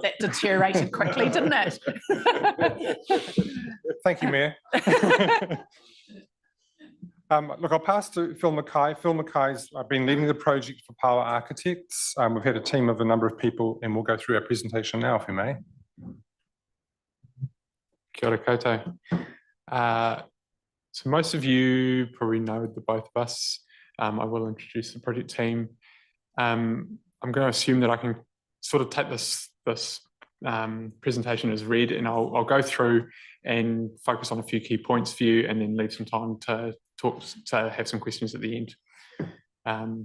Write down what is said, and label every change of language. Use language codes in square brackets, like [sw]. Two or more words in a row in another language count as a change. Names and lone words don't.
[en] That deteriorated quickly, didn't it? Thank you, Mayor. Look, I'll pass to Phil Mackay. Phil Mackay's been leading the project for Power Architects. We've had a team of a number of people, and we'll go through our presentation now, if you may. [mi] Kia ora koutou. [en] So most of you probably know the both of us. I will introduce the project team. I'm going to assume that I can sort of take this presentation as read, and I'll go through and focus on a few key points for you, and then leave some time to have some questions at the end.